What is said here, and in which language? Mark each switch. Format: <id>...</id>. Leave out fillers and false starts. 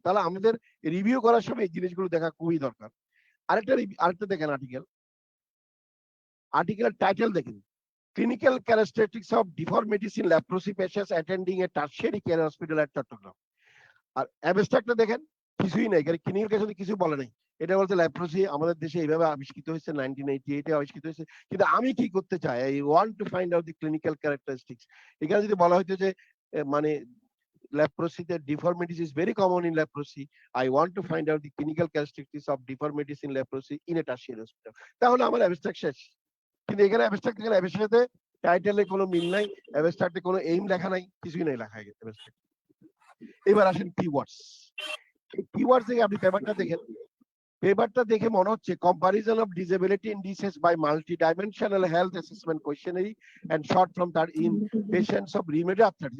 <bn>তাহলে আমাদের রিভিউ করার সময় এই জিনিসগুলো দেখা খুবই দরকার। আরেকটা দেখেন আর্টিকেলের টাইটেল দেখেন,</bn> <en>Clinical characteristics of deformities in leprosy patients attending a tertiary care hospital at Chittagong.</en> <bn>আর অ্যাবস্ট্রাক্টটা দেখেন, কিছুই নাই, ক্লিনিক্যাল কেসে কিছু বলে নাই। এটা বলতে লেপ্রোসি আমাদের দেশে এইভাবে আবিষ্কৃত হয়েছে 1988 এ আবিষ্কৃত হয়েছে, কিন্তু আমি কি করতে চাই,</bn> <en>I want to find out the clinical characteristics.</en> <bn>এখানে যদি বলা হতো যে মানে</bn> <en>leprosy deformities is very common in leprosy, I want to find out the clinical characteristics of deformities in leprosy in a tertiary hospital,</en> <bn>তাহলে আমার abstract শেষ। কিন্তু এখানে অ্যাবস্ট্রাক্ট সাথে টাইটেলে কোনো মিল নাই, অ্যাবস্ট্রাক্টে কোনো এইম লেখা নাই, কিছুই নাই লেখা অ্যাবস্ট্রাক্ট। এবার আসেন কিওয়ার্ডস। এই কিওয়ার্ডস থেকে আপনি পেপারটা দেখে মনে হচ্ছে</bn> <en>Comparison of disability indices by multi dimensional health assessment questionnaire and short form তার in patients of rheumatoid arthritis.</en>